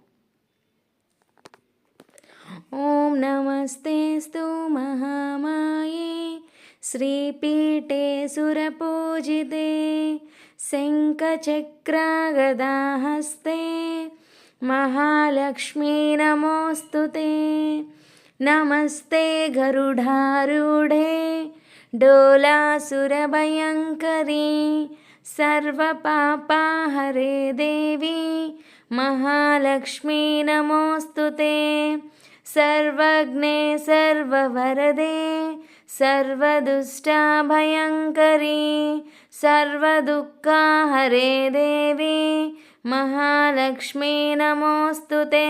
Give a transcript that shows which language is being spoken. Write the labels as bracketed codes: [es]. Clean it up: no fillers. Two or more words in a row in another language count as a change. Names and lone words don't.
[sa] ఓం నమస్తేస్తు మహామాయే శ్రీపీఠే సురపూజితే శంఖచక్రగదాహస్తే మహాలక్ష్మీ నమోస్తుతే. नमस्ते गरुडारूढे डोलासुरभयङ्करी सर्वपापाहरे देवी महालक्ष्मी नमोस्तुते. सर्वज्ञे सर्ववरदे सर्वदुष्टाभयङ्करी सर्वदुःखाहरे देवी महालक्ष्मी नमोस्तुते.